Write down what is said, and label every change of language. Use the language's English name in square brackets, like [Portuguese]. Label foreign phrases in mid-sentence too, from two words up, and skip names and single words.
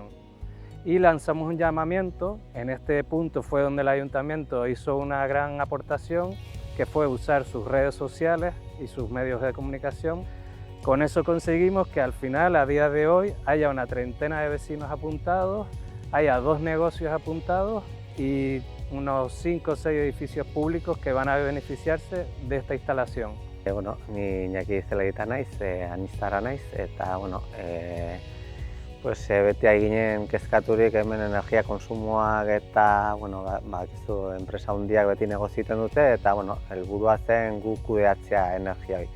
[Spanish] Y lanzamos un llamamiento. En este punto fue donde el ayuntamiento hizo una gran aportación, que fue usar sus redes sociales y sus medios de comunicación. Con eso conseguimos que al final, a día de hoy, haya una treintena de vecinos apuntados, haya 2 negocios apuntados y unos 5 o 6 edificios públicos que van a beneficiarse de esta instalación. [Basque] Ni Iñaki Zelaita naiz, aniztara naiz, eta beti ginen kezkaturik hemen energia kontsumoak eta bakizu enpresa handiak beti negoziten dute, eta helburua zen guk kudeatzea energia hori.